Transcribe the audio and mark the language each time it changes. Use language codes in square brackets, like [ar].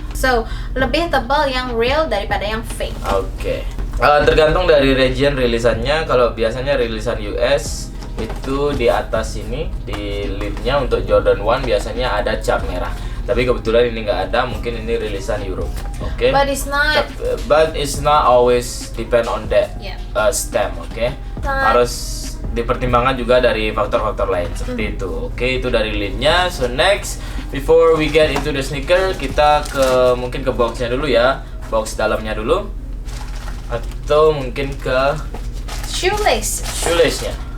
[id] So, lebih tebal yang real daripada yang fake. Oke. Tergantung dari region rilisannya. Kalau biasanya rilisan US itu di atas sini, di lid-nya untuk Jordan 1 biasanya ada cap merah. Tapi kebetulan ini nggak ada, mungkin ini rilisan Europe. Oke. [en] But it's not always depend on that stamp, oke? [id] Harus dipertimbangkan juga dari faktor-faktor lain seperti itu. Oke, itu dari lid-nya. [en] So next, before we get into the sneaker, [id] kita mungkin ke box-nya dulu ya. Box dalamnya dulu. Atau mungkin ke shoelace-nya.